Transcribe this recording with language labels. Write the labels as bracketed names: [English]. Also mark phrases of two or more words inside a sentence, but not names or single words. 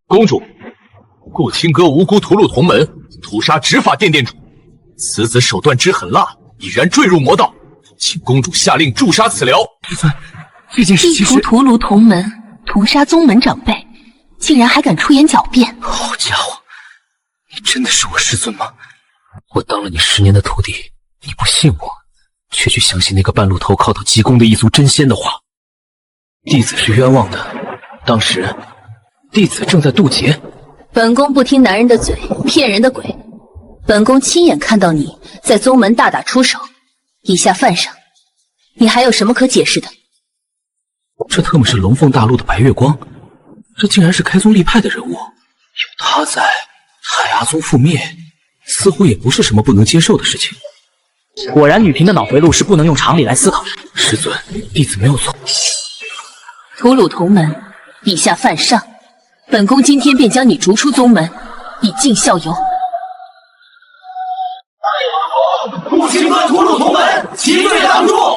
[Chinese] 公主，顧青歌無辜屠戮同門，屠殺執法殿殿主，此子手段之狠辣，已然墜入魔道，請公主下令誅殺此僚。這件事其實意圖屠戮同門，屠殺宗門長輩，竟然還敢出言狡辯！好家伙，你真的是我師尊嗎？我當了你10年的徒弟，你不信我，卻去相信那個半路投靠到極宮的一族真仙的話。弟子是冤枉的，當時弟子正在渡劫。本宮不聽男人的嘴，騙人的鬼。本宮親眼看到你在宗門大打出手，以下犯上，你還有什麼可解釋的？這特麼是龍鳳大陸的白月光，這竟然是開宗立派的人物，有他在，太阿宗覆滅似乎也不是什麼不能接受的事情。果然女嬪的腦回路是不能用常理來思考。師尊，弟子沒有錯。屠戮同門，以下犯上，本宮今天便將你逐出宗門，以盡效尤。顧青歌屠戮同門，其罪當誅。